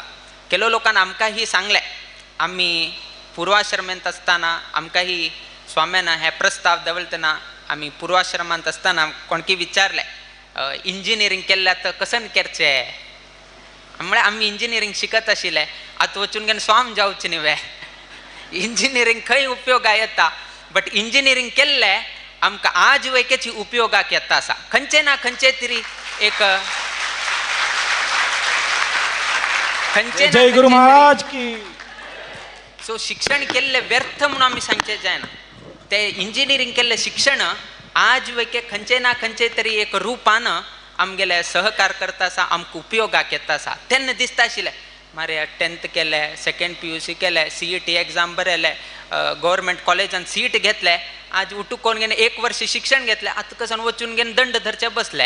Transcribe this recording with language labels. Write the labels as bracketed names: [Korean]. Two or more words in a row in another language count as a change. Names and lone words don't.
[Konkani] केलो लोकांन आमकां ही सांगलें, आमी पुर्वाश्रमांत आसतना आमकां ही स्वाम्यान हे प्रस्ताव दवरतना आमी पुर्वाश्रमांत आसतना कोणकी विचारलें इंजिनियरींग केल्ल्या तर कसन करचें. म्हळ्यार आमी इंजिनियरींग शिकत आशिल्ले, आतां वचून घेवन स्वाम जावचें न्ही वे. इंजिनियरींग खंय उपयोगा येता, बट इंजिनियरींग केल्लें आमकां आज वैकेची उपयोगाक येता आसा. खंयचे ना खंयचे तरी एक [Hindi] जय गुरु महाराज की. [Konkani] सो शिक्षण केल्लें व्यर्थ म्हणून आमी सांगचें जायना. ते इंजिनियरींग केल्लें शिक्षण आज वैके खंयचे ना खंयचे तरी एक रुपान आमगेले सहकार करता आसा, आमकां उपयोगाक येता आसा. तेन्ना दिसता आशिल्लें मारे 10th केलें, [English] second PUC [Konkani] केलें, [English] CET exam [Konkani] बरयलें, गव्हर्मेंट कॉलेजान सीट घेतलें, आज उठूक कोण घेवन 1 वर्ष शिक्षण घेतलें, आतां कसन वचून घेवन दंड धरचे बसले.